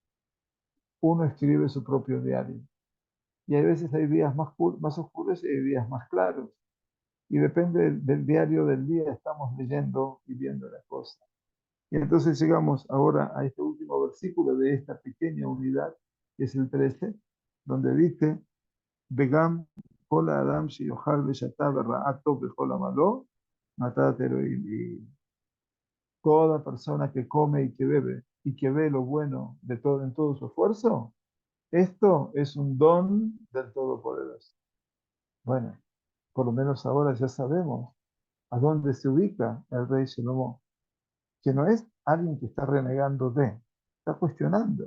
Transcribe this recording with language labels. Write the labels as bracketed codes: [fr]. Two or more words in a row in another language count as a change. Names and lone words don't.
[es] Uno escribe su propio diario. Y hay veces hay días más oscuros y hay días más claros. Y depende del diario del día, estamos leyendo y viendo la cosa. Y entonces llegamos ahora a este último versículo de esta pequeña unidad, que es el 13, donde dice, [he] וגם כל אדם שיאכל ושתה וראה טוב בכל עמלו מתת אלוהים [es] y toda persona que come y que bebe y que ve lo bueno de todo en todo su esfuerzo, esto es un don del Todopoderoso. Bueno, por lo menos ahora ya sabemos a dónde se ubica el rey Salomón, que no es alguien que está renegando está cuestionando.